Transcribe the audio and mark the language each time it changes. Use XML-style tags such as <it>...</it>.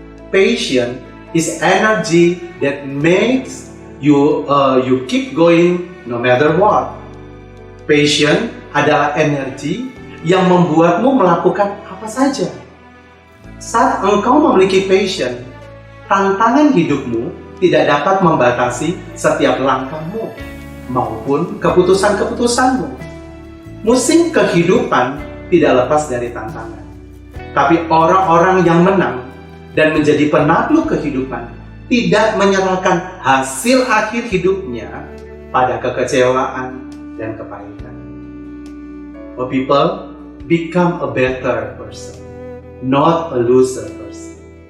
<en>Passion is energy that makes you keep going no matter what.</en> <id>Passion adalah energi yang membuatmu melakukan apa saja. Saat engkau memiliki passion, tantangan hidupmu tidak dapat membatasi setiap langkahmu maupun keputusan-keputusanmu. Musim kehidupan tidak lepas dari tantangan. Tapi orang-orang yang menang dan menjadi penakluk kehidupan tidak menyerahkan hasil akhir hidupnya pada kekecewaan dan kepahitan.</id> <en>Oh people, become a better person, not a loser person.</en>